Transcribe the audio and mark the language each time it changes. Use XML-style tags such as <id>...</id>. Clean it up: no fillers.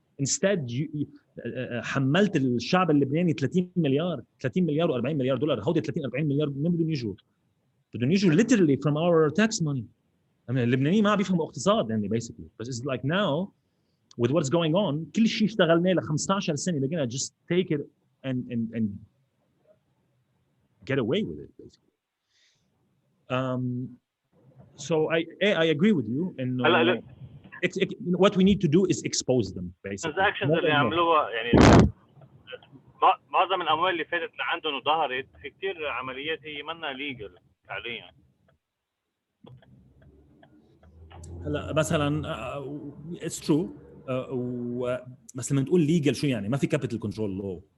<ar>Instead حملت الشعب اللبناني 30 مليار و40 مليار دولار. هودي 30 40 مليار من بدهم يجوا؟ بدهم يجوا</ar> <en>literally from our tax money.</en> <ar>اللبنانيين ما بيفهموا اقتصاد يعني basically.</ar> <en>But it's like now with what's going on</en> <ar>كل شيء اشتغلناه ل 15 سنه لقينا</ar> <en>just take it and get away with it basically. So I agree with you انه what we need to do is expose them basically.</en> <ar>الترانزاكشنز اللي عملوها يعني معظم الاموال اللي فاتت لعندهم وظهرت في كثير عمليات هي منا ليجل فعليا. هلا مثلا</ar> <en>it's true</en> <ar>بس لما نقول ليجل شو يعني؟ ما في كابيتال كنترول لو.</ar>